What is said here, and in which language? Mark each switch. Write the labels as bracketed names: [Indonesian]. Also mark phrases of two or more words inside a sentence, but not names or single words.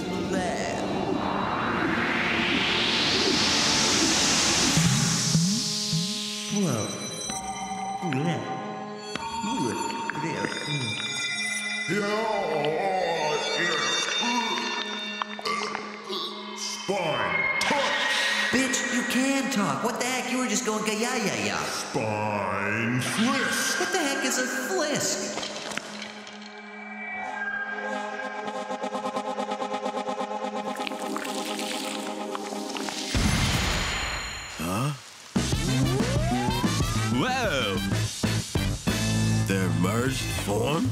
[English] There. Whoa. Spine touch! Bitch, you can talk. What the heck? You were just going ga-ya-ya-ya. Spine flisk! What the heck is a flisk? Huh? Whoa! They're merged form?